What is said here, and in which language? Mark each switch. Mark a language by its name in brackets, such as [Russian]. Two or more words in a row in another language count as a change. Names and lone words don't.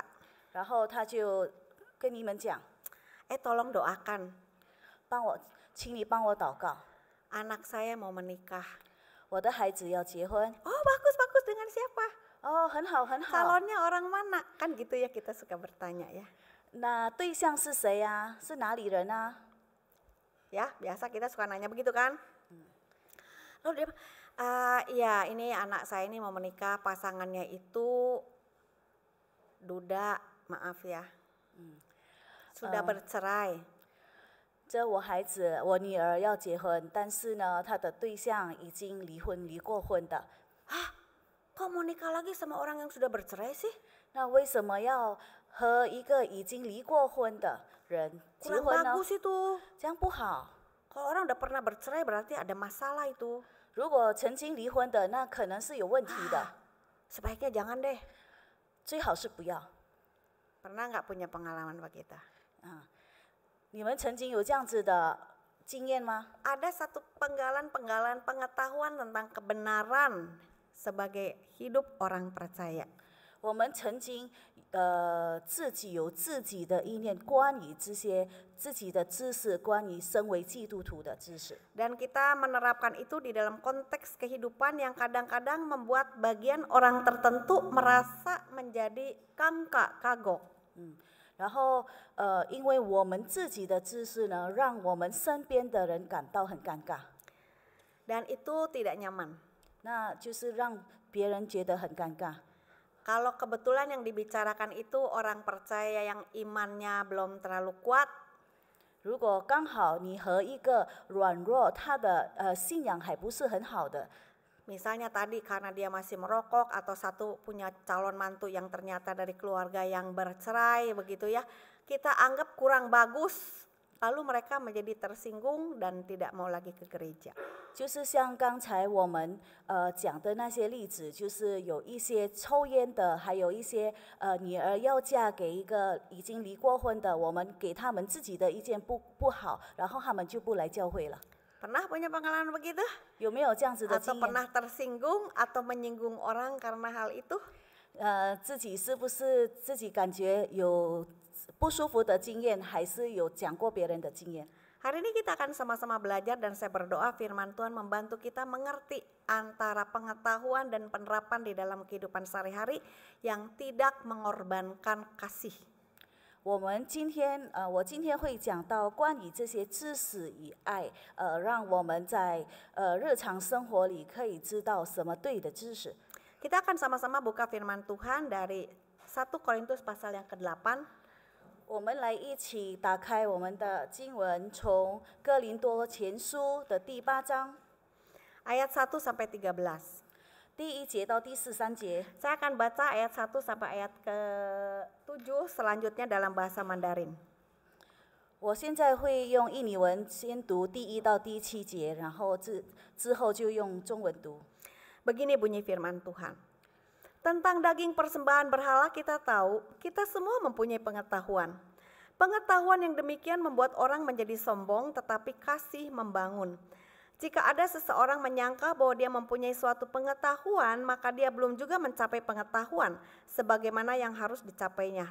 [Chinese] 然后他就跟你们讲， [Indonesian] tolong doakan, [Chinese] 请你帮我祷告， [Indonesian] anak saya mau menikah. [Chinese] 我的孩子要结婚。 [Indonesian] Oh bagus, dengan siapa? [Chinese] 哦，很好很好。 [Indonesian] Calonnya orang mana? Kan gitu ya, kita suka bertanya ya. [Chinese] 那对象是谁啊？是哪里人啊？ [Indonesian] Ya, biasa kita suka nanya begitu kan? Lalu dia, iya ini anak saya ini mau menikah, pasangannya itu duda, maaf ya. Sudah bercerai. [Chinese] 这我女儿要结婚，但是呢，她的对象已经离过婚的。 [Indonesian] Kok mau nikah lagi sama orang yang sudah bercerai sih? [Chinese] 那为什么要和一个已经离过婚的人结 [Indonesian] Kurang [Chinese] 婚呢？ [Indonesian] bagus itu. [Chinese] 这样不好。 [Indonesian] Kalau orang udah pernah bercerai berarti ada masalah itu. [Chinese] 如果曾经离婚的，那可能是有问题的， [Indonesian] Sebaiknya jangan deh. [Chinese] 最好是不要。 [Indonesian] Pernah nggak punya pengalaman begitu? [Chinese] 你们曾经有这样子的经验吗？ [Indonesian] Ada satu penggalan pengetahuan tentang kebenaran sebagai hidup orang percaya. [Chinese] 我们曾经自己有自己的意念，关于这些自己的知识，关于身为基督徒的知识。 [Indonesian] Dan kita menerapkan itu di dalam konteks kehidupan yang kadang-kadang membuat bagian orang tertentu merasa menjadi kagok. [Chinese] 然后因为我们自己的知识呢，让我们身边的人感到很尴尬， [Indonesian] Dan itu tidak nyaman. [Chinese] 那就是让别人觉得很尴尬。 [Indonesian] Kalau kebetulan yang dibicarakan itu orang percaya yang imannya belum terlalu kuat, [Chinese] 如果刚好你和一个软弱，他的信仰还不是很好的， [Indonesian] misalnya tadi karena dia masih merokok atau satu punya calon mantu yang ternyata dari keluarga yang bercerai begitu ya, kita anggap kurang bagus. lalu mereka menjadi tersinggung dan tidak mau lagi ke gereja. [Chinese] 就是像刚才我们讲的那些例子，就是有一些抽烟的，还有一些女儿要嫁给一个已经离过婚的，我们给他们自己的意见不好，然后他们就不来教会了。 [Indonesian] Pernah punya pengalaman begitu? [Chinese] 有没有这样子的 [Indonesian] Atau [Chinese] 经验？ [Indonesian] pernah tersinggung atau menyinggung orang karena hal itu? [Chinese] 自己是不是自己感觉有不舒服的经验，还是有讲过别人的经验？ [Indonesian] Hari ini kita akan sama-sama belajar dan saya berdoa firman Tuhan membantu kita mengerti antara pengetahuan dan penerapan di dalam kehidupan sehari-hari yang tidak mengorbankan kasih. [Chinese] 我今天会讲到关于这些知识与爱，让我们在日常生活里可以知道什么对的知识。 [Indonesian] Kita akan sama-sama buka firman Tuhan dari 1 Korintus pasal yang ke-8. [Chinese] 我们来一起打开我们的经文，从哥林多前书的第8章 [Indonesian] ayat 1 sampai 13. [Chinese] 第1节到第13节。 [Indonesian] Saya akan baca ayat 1 sampai ayat ke-7 selanjutnya dalam bahasa Mandarin. [Chinese] 我现在会用印尼文先读第1到第7节，然后之后就用中文读。 [Indonesian] Begini bunyi firman Tuhan. Tentang daging persembahan berhala kita tahu, kita semua mempunyai pengetahuan. Pengetahuan yang demikian membuat orang menjadi sombong, tetapi kasih membangun. Jika ada seseorang menyangka bahwa dia mempunyai suatu pengetahuan, maka dia belum juga mencapai pengetahuan sebagaimana yang harus dicapainya.